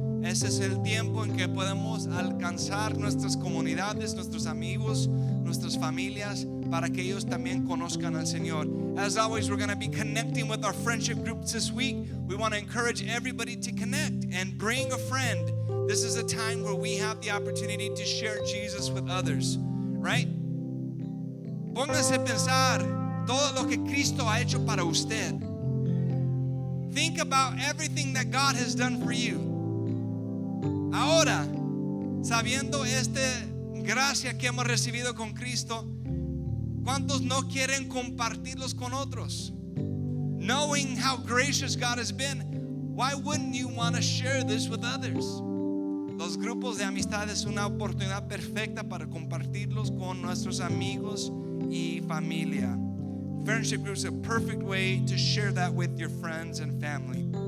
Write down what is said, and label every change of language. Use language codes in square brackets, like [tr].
[es] Ese es el tiempo en que podemos alcanzar nuestras comunidades, nuestros amigos, nuestras familias, para que ellos también conozcan al Señor. [en] As always, we're going to be connecting with our friendship groups this week. We want to encourage everybody to connect and bring a friend. This is a time where we have the opportunity to share Jesus with others, right? [es] Póngase a pensar todo lo que Cristo ha hecho para usted. [en] Think about everything that God has done for you. [es] Ahora, sabiendo esta gracia que hemos recibido con Cristo, ¿cuántos no quieren compartirlos con otros? [en] Knowing how gracious God has been, why wouldn't you want to share this with others? [es] Los grupos de amistad es una oportunidad perfecta para compartirlos con nuestros amigos y familia. [en] Friendship groups are a perfect way to share that with your friends and family.